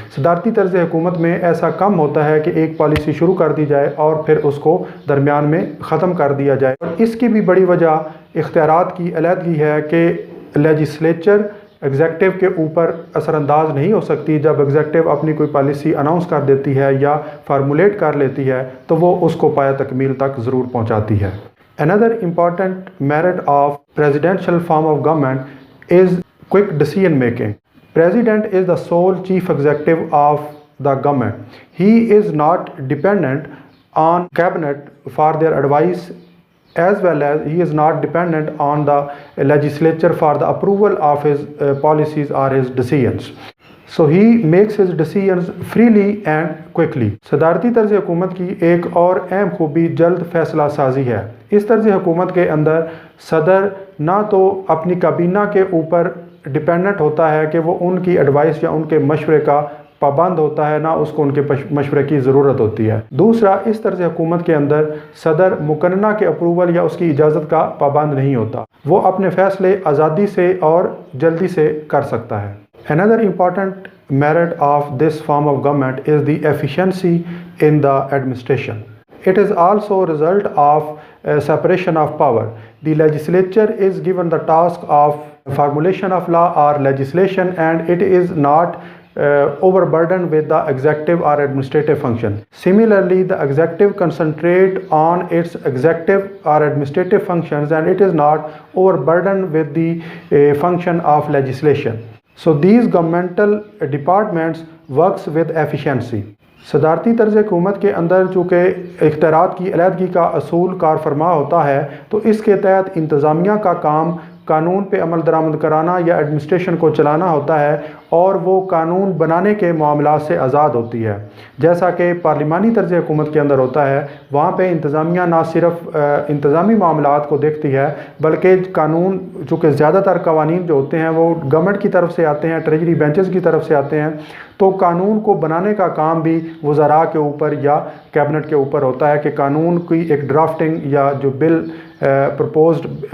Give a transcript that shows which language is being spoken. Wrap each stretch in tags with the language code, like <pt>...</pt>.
<ur>صدارتی طرز حکومت میں ایسا کم ہوتا ہے کہ ایک پالیسی شروع کر دی جائے اور پھر اس کو درمیان میں ختم کر دیا جائے. اور اس کی بھی بڑی وجہ اختیارات کی علیحدگی ہے کہ لیجسلیچر ایگزیکٹو کے اوپر اثر انداز نہیں ہو سکتی. جب ایگزیکٹو اپنی کوئی پالیسی اناؤنس کر دیتی ہے یا فارمولیٹ کر لیتی ہے تو وہ اس کو پایہ تکمیل تک ضرور پہنچاتی ہے.</ur> <en>Another important merit of presidential form of government is quick decision making. President is the sole chief executive of the government. He is not dependent on cabinet for their advice, as well as he is not dependent on the legislature for the approval of his policies or his decisions. So he makes his decisions freely and quickly.</en> <ur>صدارتی طرز حکومت کی ایک اور اہم خوبی جلد فیصلہ سازی ہے. اس طرز حکومت کے اندر صدر نہ تو اپنی کابینہ کے اوپر ڈیپینڈنٹ ہوتا ہے کہ وہ ان کی ایڈوائس یا ان کے مشورے کا پابند ہوتا ہے نہ اس کو ان کے مشورے کی ضرورت ہوتی ہے۔ دوسرا، اس طرز حکومت کے اندر صدر مقننہ کے اپروول یا اس کی اجازت کا پابند نہیں ہوتا، وہ اپنے فیصلے آزادی سے اور جلدی سے کر سکتا ہے۔</ur> <en>Another important merit of this form of government is the efficiency in the administration. It is also a result of separation of power. The legislature is given the task of formulation of law or legislation, and it is not overburdened with the executive or administrative function. Similarly, the executive concentrate on its executive or administrative functions, and it is not overburdened with the function of legislation. So these governmental departments works with efficiency.</en> <ur>صدارتی طرز حکومت کے اندر چونکہ اختیارات کی علیحدگی کا اصول کار فرما ہوتا ہے، تو اس کے تحت انتظامیہ کا کام قانون پہ عمل درآمد کرانا یا ایڈمنسٹریشن کو چلانا ہوتا ہے، اور وہ قانون بنانے کے معاملات سے آزاد ہوتی ہے۔ جیسا کہ پارلیمانی طرز حکومت کے اندر ہوتا ہے، وہاں پہ انتظامیہ نہ صرف انتظامی معاملات کو دیکھتی ہے، بلکہ قانون چونکہ زیادہ تر قوانین جو ہوتے ہیں وہ گورنمنٹ کی طرف سے آتے ہیں، ٹریجری بینچز کی طرف سے آتے ہیں، تو قانون کو بنانے کا کام بھی وزراء کے اوپر یا کیبنٹ کے اوپر ہوتا ہے کہ قانون کی ایک ڈرافٹنگ یا جو بل پرپوزڈ</ur>